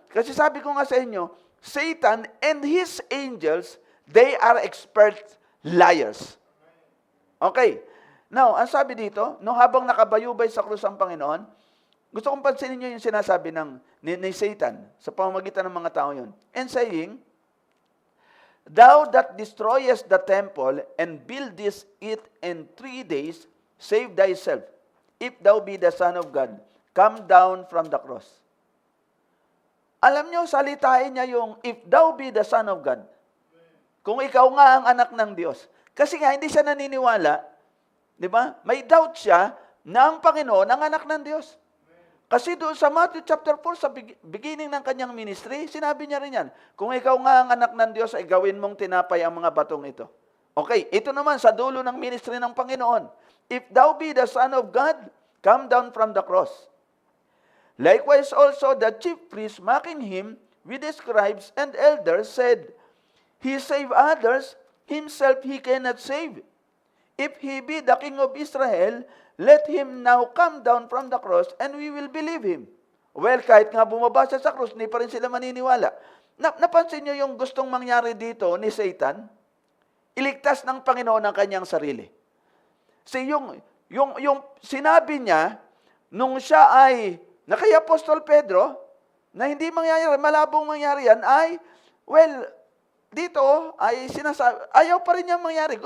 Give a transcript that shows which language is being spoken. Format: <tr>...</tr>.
<tl>Kasi sabi ko nga sa inyo,</tl> <en>Satan and his angels, they are expert liars. Okay.</en> <tl>Now, ang sabi dito, no, habang nakabayubay sa krus ang Panginoon, gusto kong pansinin nyo yung sinasabi ni Satan sa pamamagitan ng mga tao yun.</tl> <en>And saying, Thou that destroyest the temple and buildest it in 3 days, save thyself. If thou be the Son of God, come down from the cross.</en> <tl>Alam nyo, salitain niya yung,</tl> <en>if thou be the Son of God.</en> <tl>Kung ikaw nga ang anak ng Diyos. Kasi nga, hindi siya naniniwala, di ba? May doubt siya na ang Panginoon ang anak ng Diyos. Kasi doon sa Matthew chapter 4, sa beginning ng kanyang ministry, sinabi niya rin yan, kung ikaw nga ang anak ng Diyos, ay gawin mong tinapay ang mga batong ito. Okay, ito naman sa dulo ng ministry ng Panginoon.</tl> <en>If thou be the Son of God, come down from the cross. Likewise also the chief priests, mocking him with the scribes and elders, said, He save others, himself he cannot save. If he be the King of Israel, let him now come down from the cross and we will believe him.</en> <tl>Well, kahit nga bumaba siya sa krus, hindi pa rin sila maniniwala. Napansin niyo yung gustong mangyari dito ni Satan? Iligtas ng Panginoon ang kanyang sarili. Kasi yung sinabi niya, nung siya ay, na kay Apostol Pedro, na hindi mangyayari, malabong mangyari yan, ay, well, dito ay sinasabi, ayaw pa rin niyang mangyari.</tl>